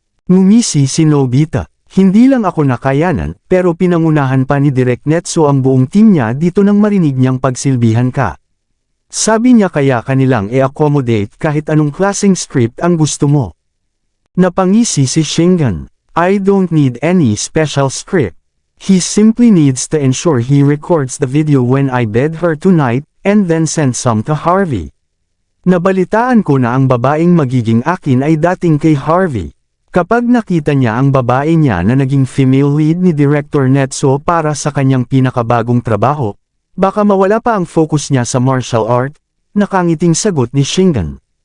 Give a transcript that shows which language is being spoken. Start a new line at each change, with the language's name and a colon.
Filipino: Ngumisi si Nobita. Hindi lang ako nakayanan, pero pinangunahan pa ni Direk Netso ang buong team niya dito nang marinig niyang pagsilbihan ka. Sabi niya kaya kanilang i-accommodate kahit anong klaseng script ang gusto mo. Napangisi si Shingan.
English: I don't need any special script. He simply needs to ensure he records the video when I bed her tonight, and then send some to Harvey.
Filipino: Nabalitaan ko na ang babaeng magiging akin ay dating kay Harvey. Kapag nakita niya ang babae niya na naging female lead ni Director Netso para sa kanyang pinakabagong trabaho, baka mawala pa ang focus niya sa martial art, nakangiting sagot ni Shingan.